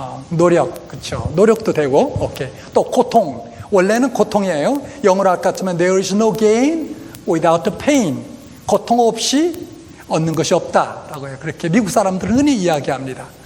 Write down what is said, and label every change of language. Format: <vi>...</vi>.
<ko>노력, 그렇죠. 노력도 되고, 오케이. 또 고통, 원래는 고통이에요. 영어로 아까 같으면</ko> <en>there is no gain without pain.</en> <ko>고통 없이 얻는 것이 없다라고 해요. 그렇게 미국 사람들은 흔히 이야기합니다.</ko>